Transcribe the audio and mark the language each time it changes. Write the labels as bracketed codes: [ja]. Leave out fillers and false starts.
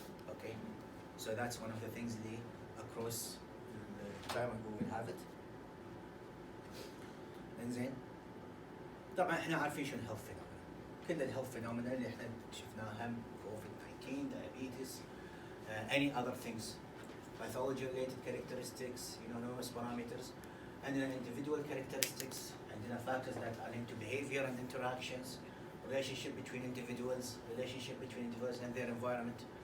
[en] Okay, so that's one of the things اللي across the time we will have it. [ar] إنزين طبعا احنا عارفين شنو [en] health phenomena. [ar] كل الهيلث phenomena اللي احنا شفناها هم [en] COVID-19, diabetes, any other things, pathology related characteristics, numerous parameters, and then individual characteristics, and then factors that are linked to behavior and interactions, relationship between individuals and their environment.